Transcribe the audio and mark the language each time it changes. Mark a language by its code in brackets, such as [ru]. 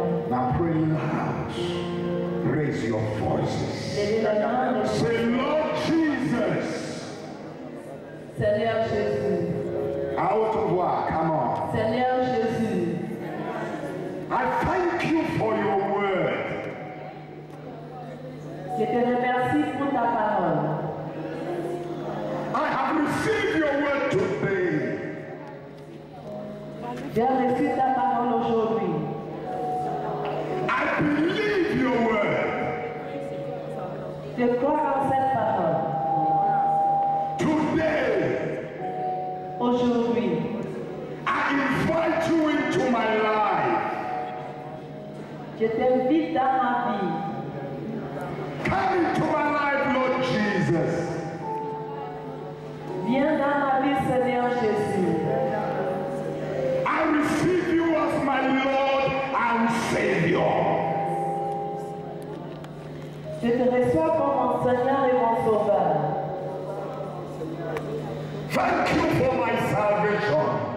[en] Now pray loud. Raise your voices. Say, Lord Jesus. [fr] Seigneur Jésus. À haute voix, [en] come on. [fr] Seigneur Jésus. [en] I thank you for your word. [fr] Je te remercie pour ta parole. [en] I have received your word today. [fr] J'ai reçu ta parole aujourd'hui. [en] I believe your word. [fr] Je crois en cette parole. [en] Today, [fr] aujourd'hui, [en] I invite you into my life. [fr] Je t'invite dans ma vie. [en] Come into my life, Lord Jesus. [fr] Viens dans ma vie, Seigneur Jésus. [en] I receive you as my Lord and Savior. [fr] Je te reçois comme mon Seigneur et mon Sauveur. [en] Thank you for my salvation.